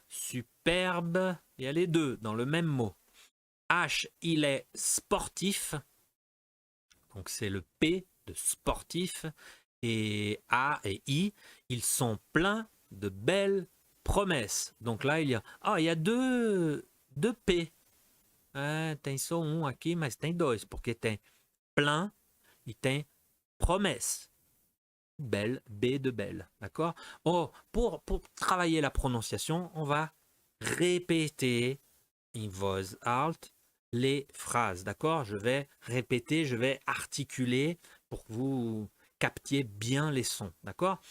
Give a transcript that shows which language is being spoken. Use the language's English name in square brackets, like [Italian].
[French] Superbe, il y a les deux dans le même mot. H, il est sportif. Donc c'est le P de sportif. Et A et I, ils sont pleins de belles promesses. Donc là, il y a deux P. [Portuguese] Tem só aqui, mas tem dois, porque tem plein et tem promesse. [French] Belle, B de belle, d'accord? Oh, pour travailler la prononciation, on va répéter in voice alt les phrases, d'accord? Je vais répéter, je vais articuler pour que vous captiez bien les sons, d'accord?